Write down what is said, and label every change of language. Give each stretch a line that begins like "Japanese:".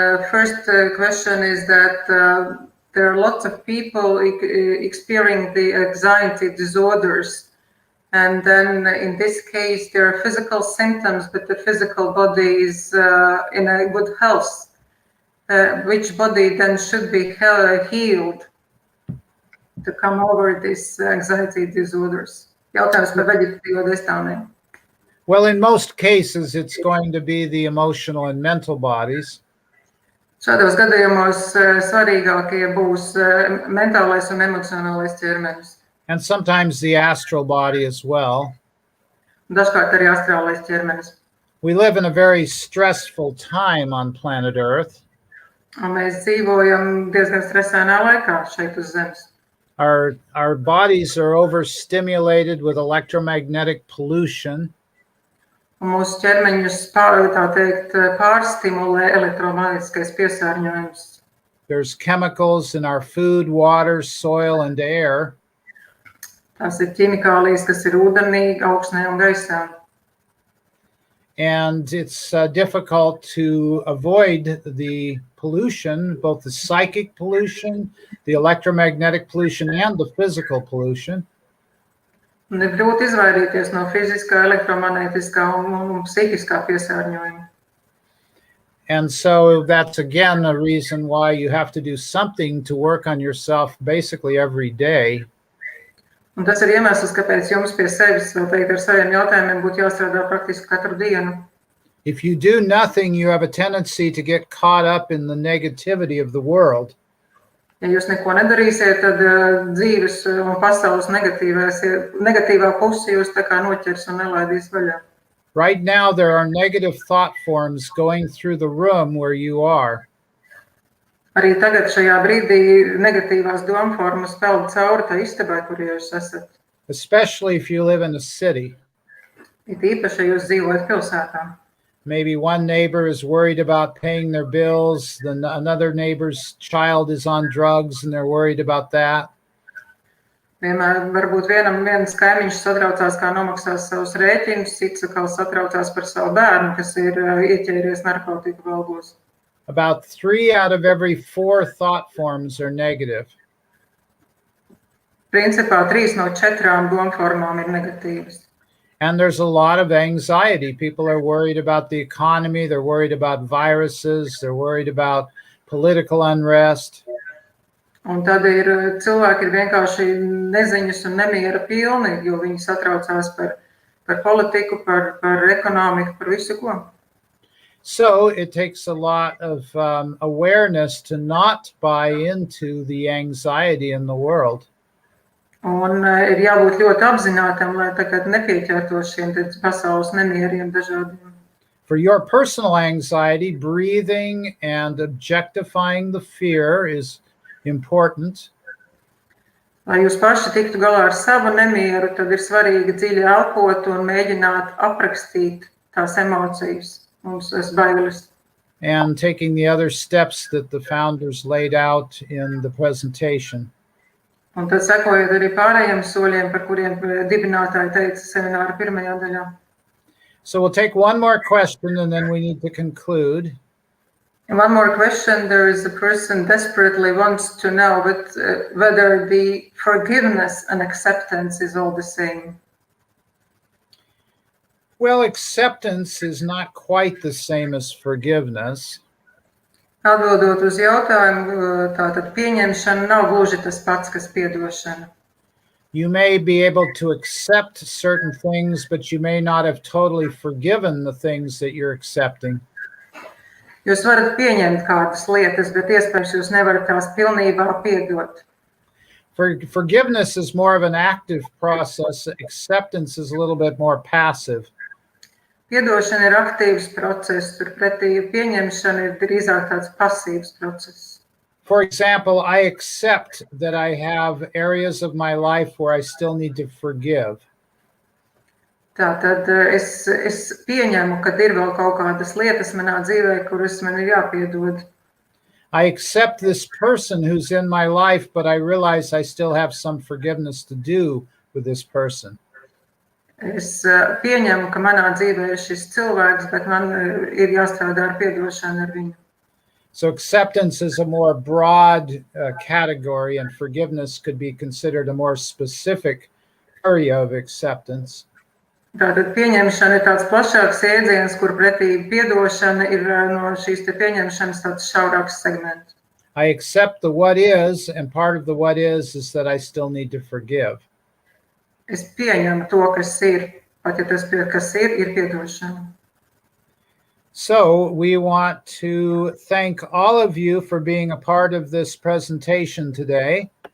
English: First question is that there are lots of people experiencing the anxiety disorders. And then in this case, there are physical symptoms, but the physical body is in a good health. Which body then should be healed to come over these anxiety disorders?
Latvian: Jautājums par veģetatīvo destāvniem.
English: Well, in most cases, it's going to be the emotional and mental bodies.
Latvian: Šādos gadījumos svarīgākie būs mentālais un emocionālais ķermenis.
English: And sometimes the astral body as well.
Latvian: Dažkārt arī astrālais ķermenis.
English: We live in a very stressful time on planet Earth.
Latvian: Un mēs dzīvojam diezgan stresainā laikā šeit uz Zemes.
English: Our bodies are overstimulated with electromagnetic pollution.
Latvian: Un mūsu ķermeņus tā teikt pārstimulē elektromagnētiskais piesārņojums.
English: There's chemicals in our food, water, soil, and air.
Latvian: Tās ir ķimikālijas, kas ir ūdenī, augsnē un gaisā.
English: And it's difficult to avoid the pollution, both the psychic pollution, the electromagnetic pollution, and the physical pollution.
Latvian: Un ir grūti izvairīties no fiziskā, elektromagnētiskā un psihiskā piesārņojuma.
English: And so that's again a reason why you have to do something to work on yourself basically every day.
Latvian: Un tas ir iemesls, kāpēc jums pie sevis, vēl teikt, ar saviem jautājumiem būtu jāstrādā praktiski katru dienu.
English: If you do nothing, you have a tendency to get caught up in the negativity of the world.
Latvian: Ja jūs neko nedarīsiet, tad dzīves un pasaules negatīvā puse jūs tā kā noķers un nelaidīs vaļā.
English: Right now, there are negative thought forms going through the room where you are.
Latvian: Arī tagad šajā brīdī negatīvās domformas peld cauri tā istabai, kur jūs esat.
English: Especially if you live in a city.
Latvian: It īpaši, ja jūs dzīvojat pilsētā.
English: Maybe one neighbor is worried about paying their bills, then another neighbor's child is on drugs and they're worried about that.
Latvian: Vienmēr varbūt viens kaimiņš satraucās, kā nomaksās savus rēķinus, cits atkal satraucās par savu bērnu, kas ir ieķēries narkotiku valgos.
English: About 3 out of every 4 thought forms are negative.
Latvian: Principā 3 no 4 domformām ir negatīvas.
English: And there's a lot of anxiety. People are worried about the economy. They're worried about viruses. They're worried about political unrest.
Latvian: Un tad cilvēki ir vienkārši neziņas un nemiera pilni, jo viņi satraucās par politiku, par ekonomiku, par visu ko.
English: So it takes a lot of awareness to not buy into the anxiety in the world.
Latvian: Un ir jābūt ļoti apzinātam, lai tagad nepieķertos šiem pasaules nemieriem dažādiem.
English: For your personal anxiety, breathing and objectifying the fear is important.
Latvian: Lai jūs paši tiktu galā ar savu nemieru, tad ir svarīgi dziļi elpot un mēģināt aprakstīt tās emocijas, mums bailes.
English: And taking the other steps that the founders laid out in the presentation.
Latvian: Un tad sekojot arī pārējiem soļiem, par kuriem dibinātāji teica semināra pirmajā daļā.
English: So we'll take one more question and then we need to conclude. And one more question. There is a person desperately wants to know whether the forgiveness and acceptance is all the same. Well, acceptance is not quite the same as forgiveness.
Latvian: Atbildot uz jautājumu, tātad pieņemšana nav gluži tas pats, kas piedošana.
English: You may be able to accept certain things, but you may not have totally forgiven the things that you're accepting.
Latvian: Jūs varat pieņemt kādas lietas, bet iespējams jūs nevarat tās pilnībā piedot.
English: Forgiveness is more of an active process. Acceptance is a little bit more passive.
Latvian: Piedošana ir aktīvs process, turpretī pieņemšana ir drīzāk tāds pasīvs process.
English: For example, I accept that I have areas of my life where I still need to forgive.
Latvian: Tātad es pieņemu, ka ir vēl kaut kādas lietas manā dzīvē, kuras man ir jāpiedod.
English: I accept this person who's in my life, but I realize I still have some forgiveness to do with this person.
Latvian: Es pieņemu, ka manā dzīvē ir šis cilvēks, bet man ir jāstrādā ar piedošanu ar viņu.
English: So acceptance is a more broad category, and forgiveness could be considered a more specific area of acceptance.
Latvian: Tātad pieņemšana ir tāds plašāks iedziens, kur pretī piedošana ir no šīs te pieņemšanas tāds šaurāks segments.
English: I accept the what is, and part of the what is that I still need to forgive.
Latvian: Es pieņemu to, kas ir, pat ja tas, kas ir piedošana.
English: So we want to thank all of you for being a part of this presentation today.